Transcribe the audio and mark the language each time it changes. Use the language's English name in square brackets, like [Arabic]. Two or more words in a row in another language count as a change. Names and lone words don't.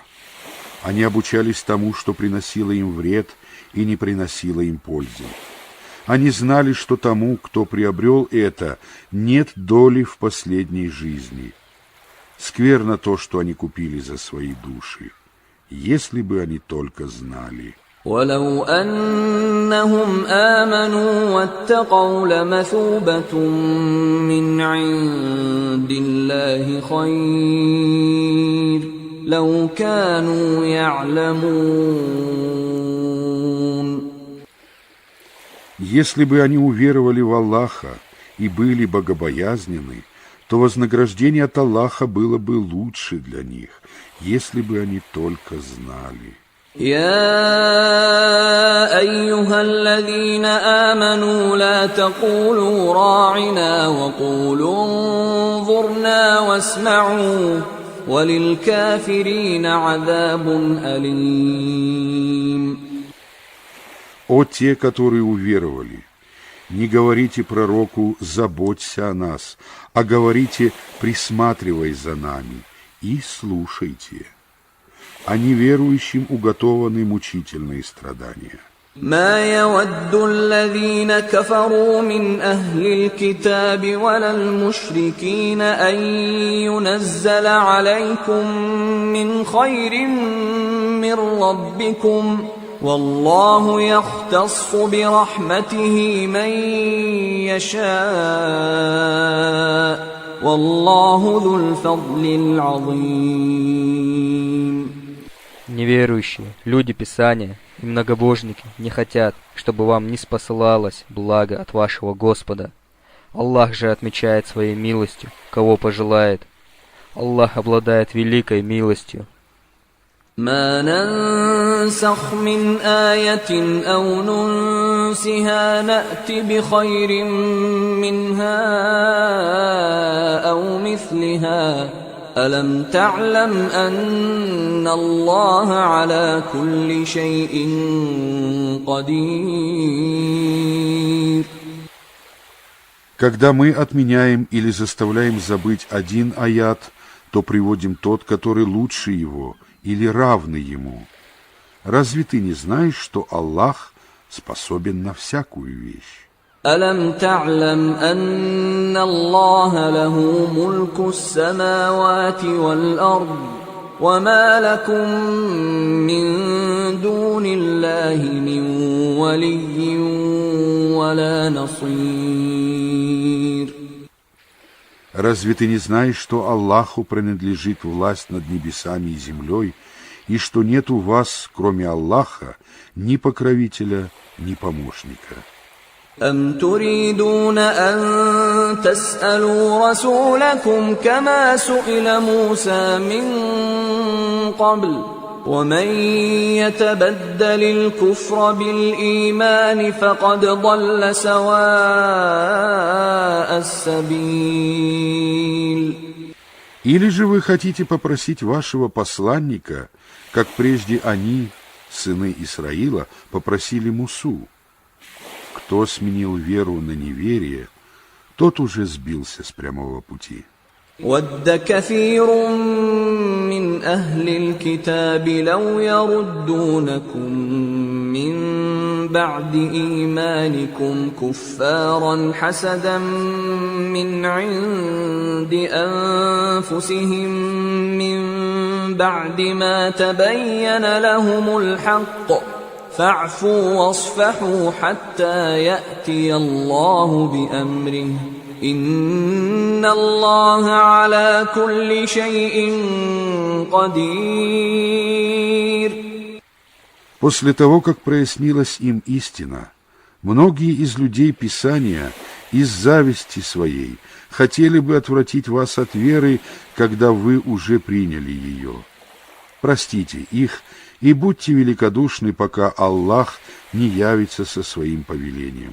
[Russian] Они обучались тому, что приносило им вред и не приносило им пользы. Они знали, что тому, кто приобрел это, нет доли в последней жизни. Скверно то, что они купили за свои души, если бы они только знали. [Arabic] ولو أنهم آمنوا واتقوا لمثوبة من عند الله خير لو كانوا يعلمون. [Russian] Если бы они уверовали в Аллаха и были богобоязнены, то вознаграждение от Аллаха было бы лучше для них, если бы они только знали. [Arabic] يا أيها الذين آمنوا لا تقولوا راعنا وقولوا انظرنا واسمعوا وللكافرين عذاب أليم. [Russian] О те, которые уверовали, не говорите пророку «заботься о нас», а говорите «присматривай за нами» и слушайте. А неверующим уготованы мучительные страдания. [Arabic] ما يود الذين كفروا من أهل الكتاب ولا المشركين أن ينزل عليكم من خير من ربكم والله يختص برحمته من يشاء والله ذو الفضل العظيم. [Russian] Неверующие, люди Писания и многобожники не хотят, чтобы вам не спосылалось благо от вашего Господа. Аллах же отмечает своей милостью, кого пожелает. Аллах обладает великой милостью. [Arabic] ما ننسخ من آية أو ننسها نأت بخير منها أو مثلها ألم تعلم أن الله على كل شيء قدير. [Russian] Когда мы отменяем или заставляем забыть один аят, то приводим тот, который лучше его или равный ему. Разве ты не знаешь, что Аллах способен на всякую вещь? [Arabic] ألم تعلم أن الله له ملك السماوات والأرض وما لكم من دون الله من ولي ولا نصير. [Russian] Разве ты не знаешь, что Аллаху принадлежит власть над небесами и землей, и что нет у вас, кроме Аллаха, ни покровителя, ни помощника? [Arabic] أم تريدون أن تسألوا رسولكم كما سئل موسى من قبل ومن يتبدل الكفر بالإيمان فقد ضل سواء السبيل. [Russian] Или же вы хотите попросить вашего посланника, как прежде они, сыны Исраила, попросили Мусу? Кто сменил веру на неверие, тот уже сбился с прямого пути. [Arabic] ود كثير من أهل الكتاب لو يردونكم من بعد إيمانكم كفارا حسدا من عند أنفسهم من بعد ما تبين لهم الحق فاعفوا واصفحوا حتى يأتي الله بأمره إن الله على كل شيء قدير. [Russian] После того, как прояснилась им истина, многие из людей Писания из зависти своей хотели бы отвратить вас от веры, когда вы уже приняли ее. Простите их и будьте великодушны, пока Аллах не явится со своим повелением.